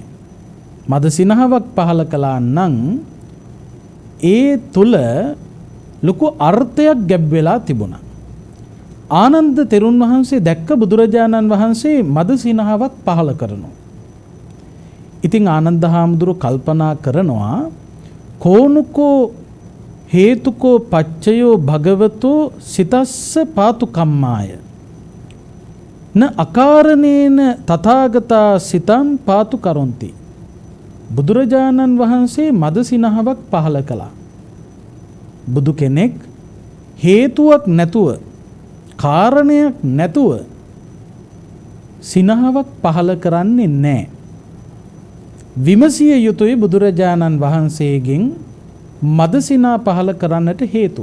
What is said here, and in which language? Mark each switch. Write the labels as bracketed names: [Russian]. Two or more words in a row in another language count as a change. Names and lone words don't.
[Sinhala] මද සිනහාවක් පහළ කළා නම් ඒ තුල ලොකු අර්ථයක් ගැබ් වෙලා තිබුණා. ආනන්ද තෙරුන් වහන්සේ දැක්ක බුදුරජාණන් වහන්සේ මද සිනහාවක් පහළ කරනවා. ඉතින් ආනන්ද හාමුදුරුවෝ කල්පනා කරනවා [Pali] කෝනුකෝ හේතුකෝ පච්චයෝ භගවතෝ සිතස්ස පාතු කම්මාය න අකාරණේන තථාගතා සිතං පාතු කරොන්ති. [Sinhala] බුදුරජාණන් වහන්සේ මද සිනහාවක් පහළ කළා. බුදු කෙනෙක් හේතුවක් නැතුව කාරණයක් නැතුව සිනහාවක් පහළ කරන්නේ නැහැ. විමසිය යුතුයි බුදුරජාණන් වහන්සේගෙන් මද සිනා පහළ කරන්නට හේතුව.